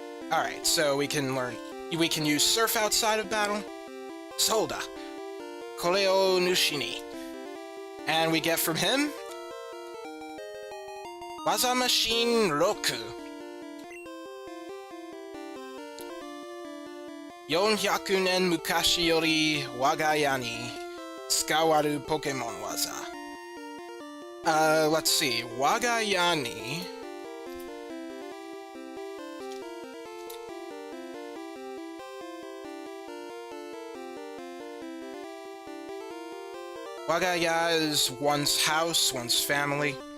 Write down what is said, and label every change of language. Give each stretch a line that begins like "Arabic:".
English: Alright, so we can use Surf outside of battle. Solda.
Japanese: Kore o nushi ni.
English: And we get from him Waza Machine Roku.
Japanese: 400年昔より我が家に使われるポケモン技。
English: Let's see.
Japanese: 我が家に我が家
English: is one's house, one's family.